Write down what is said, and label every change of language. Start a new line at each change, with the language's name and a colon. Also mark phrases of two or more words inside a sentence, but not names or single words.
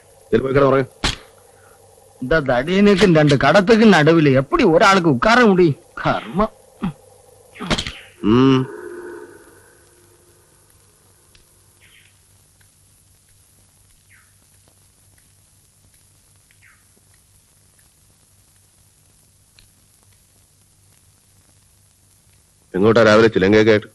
Malayalam: ഇതിൽ പോയി കിടന്ന് ഉറങ്ങ്.
Tamil: இந்த தடியனுக்கும் 2 கடத்துக்கு நடுவில் எப்படி ஒரு ஆளுக்கு உட்கார முடியும்? கர்மம்.
Malayalam: ഉം. എങ്ങോട്ടാ രാവിലെ ചിലങ്കയൊക്കെ ആയിട്ട്?